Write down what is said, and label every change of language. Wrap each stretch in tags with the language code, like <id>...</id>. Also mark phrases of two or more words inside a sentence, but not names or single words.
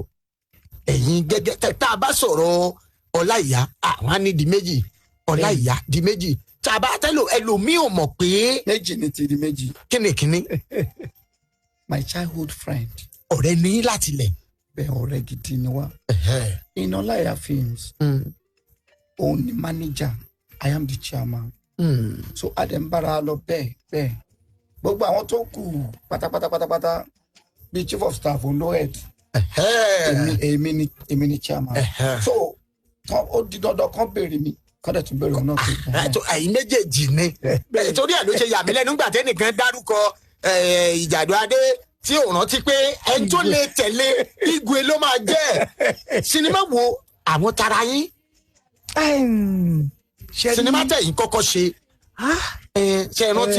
<yo>Ẹ̀yin gẹ́gẹ́ tá a bá sọ̀rọ̀ Ọláìyá àwọn á ní di méjì Ọláìyá di méjì tá a bá tẹ́lò ẹlòmíì ò mọ̀ pé. Méjì ni ti di méjì. Kíni.</yo> <en>My childhood friend.</en> <yo>Ọ̀rẹ́ ní láti lẹ̀. Bẹ́ẹ̀ ọ̀rẹ́ gidi ni wá. In Ọláìyá Films, òun ni manager,</yo> <en>I am the chairman.</en> <yo>So Adembara lọ bẹ́ẹ̀. Gbogbo àwọn tó kù pátápátá bíi</yo> <en>chief of staff</en> <yo>òun ló head. Èmi ni chairman. So ó di dandan kan béèrè mi kọ́dẹ̀ tún béèrè òun náà. Ẹ̀yin méjèèjì ni. Torí ẹ̀ ló ṣe yà mí lẹ́nu nígbà tẹ́nìkan dárúkọ Ìjàdù Adé tí ò rántí pé ẹni tó lè tẹ̀lé Igwe ló máa jẹ́ sinimá wo àwọn tara yín sinimá tẹ̀yìn kọ́kọ́ ṣe ṣe rántí.</yo>